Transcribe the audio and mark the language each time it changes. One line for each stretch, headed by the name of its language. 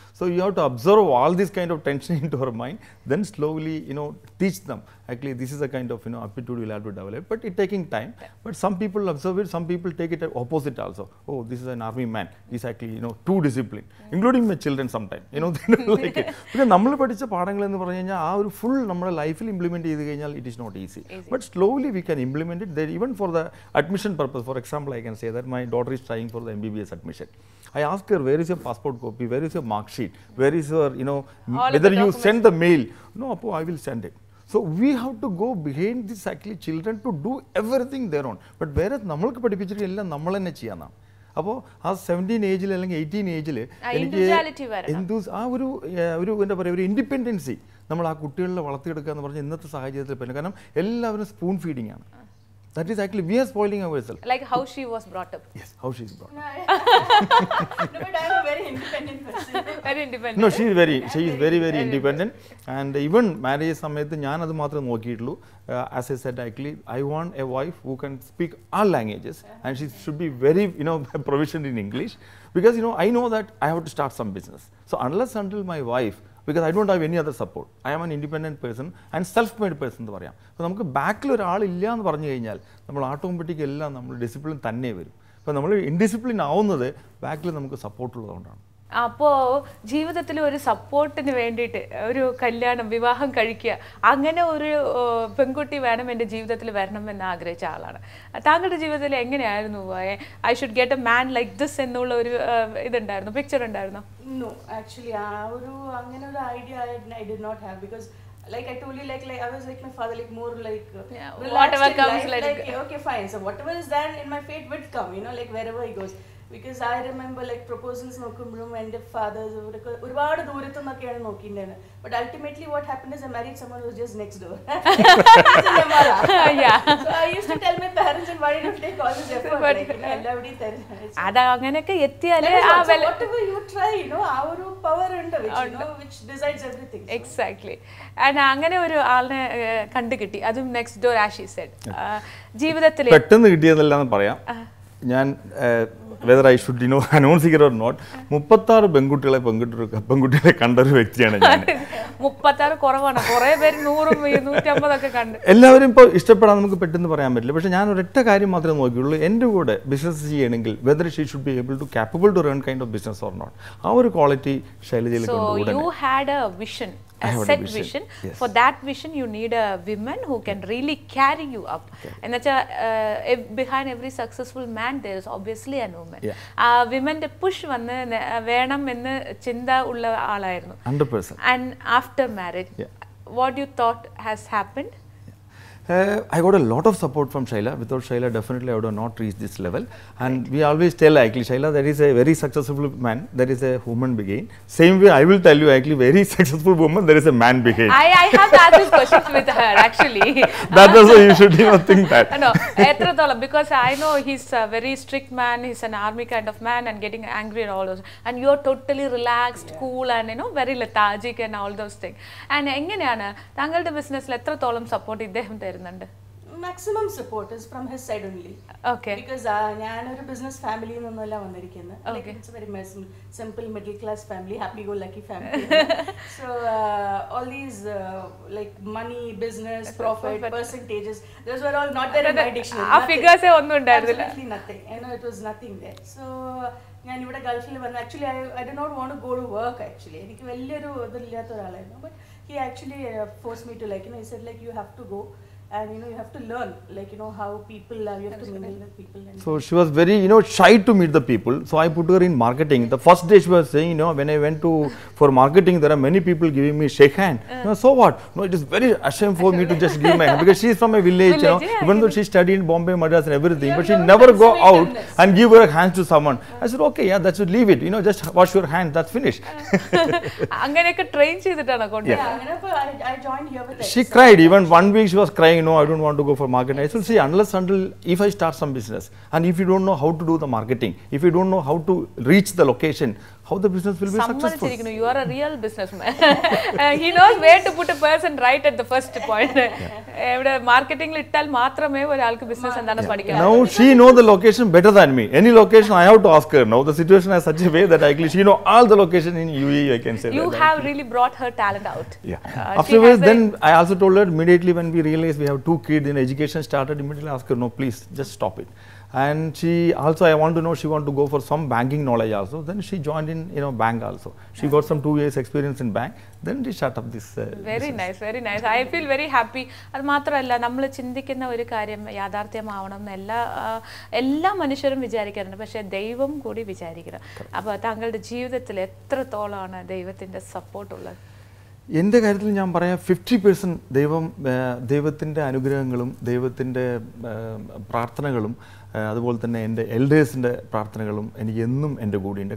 English: So you have to observe all this kind of tension into our mind, then slowly, teach them. Actually, this is a kind of, aptitude we'll have to develop, but it taking time. But some people observe it, some people take it opposite also. Oh, this is an army man. He's actually, too disciplined, including my children sometimes. They don't like it.
Malayalam: Because നമ്മൾ പഠിച്ച പാഠങ്ങൾ എന്ന് പറഞ്ഞു കഴിഞ്ഞാൽ ആ ഒരു full നമ്മുടെ ലൈഫിൽ ഇംപ്ലിമെന്റ് ചെയ്ത് കഴിഞ്ഞാൽ
English: it is not easy. But slowly we can implement it. That even for the admission purpose, for example, I can say that my daughter is trying for the MBBS admission. I ask her, where is your passport copy? Where is your mark sheet? Where is your, whether you send the mail? No, Appo, I will send it. So we have to go behind this actually children to do everything their own. But whereas
Malayalam: നമ്മൾക്ക് പഠിപ്പിച്ചിട്ട് എല്ലാം നമ്മൾ തന്നെ ചെയ്യാനാണ്. അപ്പോൾ ആ 17 ഏജിൽ അല്ലെങ്കിൽ 18 ഏജിൽ എനിക്ക് ആ ഒരു എന്താ പറയുക ഒരു ഇൻഡിപെൻഡൻസി നമ്മൾ ആ കുട്ടികളിൽ വളർത്തിയെടുക്കുക എന്ന് പറഞ്ഞാൽ ഇന്നത്തെ സാഹചര്യത്തിൽ പറ്റും. കാരണം എല്ലാവരും സ്പൂൺ ഫീഡിംഗ് ആണ്.
English: That is actually we are spoiling ourselves. Like how she was brought up. Yes, how she is brought up. No, but I am a very independent person. Very independent. No, she is very independent. And even marriage
Malayalam: സമയത്ത് ഞാൻ അത് മാത്രമേ നോക്കിയിട്ടുള്ളൂ.
English: As I said, actually, I want a wife who can speak all languages, and she should be very, proficient in English, because I know that I have to start some business. So unless until my wife, because I don't have any other support, I am an independent person and self-made person
Malayalam: എന്ന് പറയാം. അപ്പോൾ നമുക്ക് ബാക്കിൽ ഒരാളില്ല എന്ന് പറഞ്ഞു കഴിഞ്ഞാൽ നമ്മൾ automatic എല്ലാം നമ്മൾ ഡിസിപ്ലിൻ തന്നെ വരും. അപ്പോൾ നമ്മൾ ഇൻഡിസിപ്ലിൻ ആവുന്നത് ബാക്കിൽ നമുക്ക് സപ്പോർട്ട് ഉള്ളതുകൊണ്ടാണ്. അപ്പോൾ ജീവിതത്തിൽ ഒരു സപ്പോർട്ടിന് വേണ്ടിയിട്ട് ഒരു കല്യാണം വിവാഹം കഴിക്കുക, അങ്ങനെ ഒരു പെൺകുട്ടി വേണം എൻ്റെ ജീവിതത്തിൽ വരണം എന്ന് ആഗ്രഹിച്ച ആളാണ്. താങ്കളുടെ ജീവിതത്തിൽ എങ്ങനെയായിരുന്നു
English: I should get a man like this
Malayalam: എന്നുള്ള ഒരു ഇതുണ്ടായിരുന്നു, പിക്ചർ ഉണ്ടായിരുന്നു?
English: No, actually
Malayalam: അങ്ങനെ ഒരു idea
English: I did not have, because like I told you, like I was like my father, like more like whatever comes, like okay fine, so whatever is there in my fate will come, like wherever he goes. Because I remember like proposals
Malayalam: നോക്കുമ്പോഴും എൻ്റെ fathers ഒരുപാട് ദൂരത്തു നിന്നൊക്കെയാണ് നോക്കിയിട്ടുണ്ടായിരുന്നത്.
English: But ultimately what happened is I married someone who was just next door. So I used to tell my parents, and why did you take all this effort?
Malayalam: എല്ലാവരുടെയും തരുന്നത് അത് അങ്ങനെയൊക്കെ എത്തിയാലേ
English: whatever you try,
Malayalam: ആ ഒരു power ഉണ്ട്
English: which decides everything. Exactly.
Malayalam: And അങ്ങനെ ഒരു ആളിനെ കണ്ടുകിട്ടി, അതും നെക്സ്റ്റ് ഡോർ ആഷി സെഡ്. ജീവിതത്തിൽ പെട്ടെന്ന് കിട്ടിയതല്ലാന്ന് പറയാം.
English: ഞാൻ whether I should announce it or not,
Malayalam: 36 പെൺകുട്ടികളെ കണ്ടൊരു വ്യക്തിയാണ് ഞാൻ. 36 കുറവാണ്, കുറേ പേര് 100 150 ഒക്കെ കണ്ട്. എല്ലാവരും ഇപ്പോൾ ഇഷ്ടപ്പെടാൻ നമുക്ക് പെട്ടെന്ന് പറയാൻ പറ്റില്ല. പക്ഷേ ഞാൻ ഒരൊറ്റ കാര്യം മാത്രമേ നോക്കിയുള്ളൂ, എൻ്റെ കൂടെ ബിസിനസ് ചെയ്യണമെങ്കിൽ
English: Whether she should be able to capable to run kind of business or not.
Malayalam: ആ ഒരു quality ശൈലജയിൽ കൊണ്ടുകൂടെ.
English: So you had a vision, a set vision. Yes. For that vision you need a woman who can really carry you up. And that's behind every successful man there is obviously a woman. Women the push
Malayalam: വന്ന് വേണം എന്ന് ചിന്ത ഉള്ള ആളായിരുന്നു.
English: 100%. And after marriage, what you thought has happened? I got a lot of support from Shaila. Without Shaila, definitely I would have not reached this level. And we always tell actually, Shaila, that is a very successful man, that is a woman behind. Same way, I will tell you actually, very successful woman, there is a man behind. I have to ask these questions with her actually. That is why you should think that. No, because I know he's a very strict man, he's an army kind of man and getting angry and all those. And you're totally relaxed, cool and very lethargic and all those things.
Malayalam: And എങ്ങനെയാണ് താങ്കളുടെ ബിസിനസ്സിൽ എത്രത്തോളം support ഇദ്ദേഹം തരുന്നുണ്ട്?
English: Maximum support is from his side only. Okay.
Malayalam: Because ഞാനൊരു business ഫാമിലിയിൽ നിന്നല്ല വന്നിരിക്കുന്നത്.
English: Like it's a very simple middle class family, happy go lucky family. So all these like money, business, profit, percentages, those were all not there in my dictionary.
Malayalam: ആ figures ഒന്നും ഉണ്ടായിരുന്നില്ല.
English: Absolutely nothing. It was nothing there.
Malayalam: So ഞാൻ ഇവിടെ ഗൾഫിൽ വന്നു.
English: Actually I did not want to go to work actually.
Malayalam: എനിക്ക് വലിയൊരു ഇതില്ലാത്ത ഒരാളായിരുന്നു.
English: But he actually forced me to he said you have to go. and you have to learn, like how people are, you have to mingle with people. And So she was very, shy to meet the people. So I put her in marketing. The first day she was saying, when I went for marketing, there are many people giving me shake hand. So what? No, it is very ashamed for me to just give my hand because she is from a village, even though she studied in Bombay, Madras and everything, but she never go out and give her hands to someone. I said, okay, yeah, that should leave it. Just wash your hand. That's finished.
Malayalam: അങ്ങനെയൊക്കെ train ചെയ്തിട്ടാണ് കൊണ്ടുപോയത്.
English: I joined here with She cried. Even 1 week she was crying, no, I don't want to go for marketing. I said, see, unless until if I start some business and if you don't know how to do the marketing, if you don't know how to reach the location, how the business will be successful? You are a real businessman. He knows where to put a person right at the first point. Marketing little
Malayalam: മാത്രമേ ഒരാൾക്ക് business എന്താണെന്ന് പഠിക്കാൻ.
English: Now she knows the location better than me. Any location I have to ask her. Now the situation is such a way that actually she know all the location in UAE, I can say. You have really brought her talent out. Yeah. Afterwards, then I also told her immediately when we realized we have 2 kids in education started, immediately ask her, no, please just stop it. And she also, I want to know, she want to go for some banking knowledge also. Then she joined in, bank also. She got some 2 years experience in bank. Then she start up this. Very nice, very nice. I feel very happy.
Malayalam: അത് മാത്രമല്ല നമ്മൾ ചിന്തിക്കുന്ന ഒരു കാര്യം യാഥാർത്ഥ്യമാവണം എന്ന് എല്ലാ മനുഷ്യരും വിചാരിക്കാറുണ്ട്. പക്ഷേ ദൈവം കൂടി വിചാരിക്കണം. അപ്പോൾ താങ്കളുടെ ജീവിതത്തിൽ എത്രത്തോളമാണ് ദൈവത്തിൻ്റെ സപ്പോർട്ട് ഉള്ളത്? എൻ്റെ കാര്യത്തിൽ ഞാൻ പറയാം 50% ദൈവത്തിൻ്റെ അനുഗ്രഹങ്ങളും ദൈവത്തിൻ്റെ പ്രാർത്ഥനകളും അതുപോലെ തന്നെ എൻ്റെ എൽഡേഴ്സിൻ്റെ പ്രാർത്ഥനകളും എനിക്ക് എന്നും എൻ്റെ കൂടെയുണ്ട്.